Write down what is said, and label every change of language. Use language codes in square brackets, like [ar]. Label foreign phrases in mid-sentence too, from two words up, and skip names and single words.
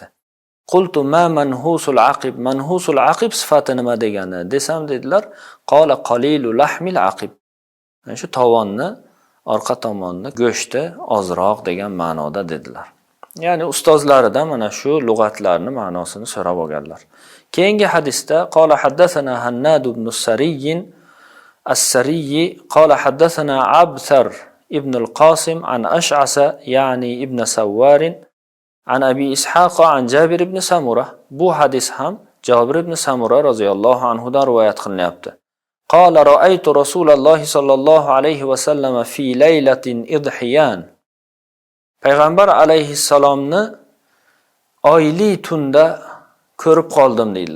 [ar] قلت ما منهوس العقب منهوس العقب [uz] sifati nima degani desam dedilar, [ar] قال قليل لحم العقب. [uz] Yani shu tovonni, orqa tomonni go'shti ozroq degan ma'noda dedilar. Ya'ni ustozlaridan mana shu lug'atlarning ma'nosini so'rab olganlar. Keyingi hadisda [ar] قال حدثنا هناد بن سري السري قال حدثنا عبثر بن القاسم عن أشعث يعني ابن سوار عن أبي إسحاق عن جابر بن سمرة. [uz] Bu hadis ham Jabir ibn Samura [ar] رضي الله عنه [uz] dan rivoyat qilinyapti. [ar] قال رأيت رسول الله صلى الله عليه وسلم في ليلة إضحيان. [uz] Payg'ambar alayhissalomni oyli tunda ko'rib qoldim deydilar.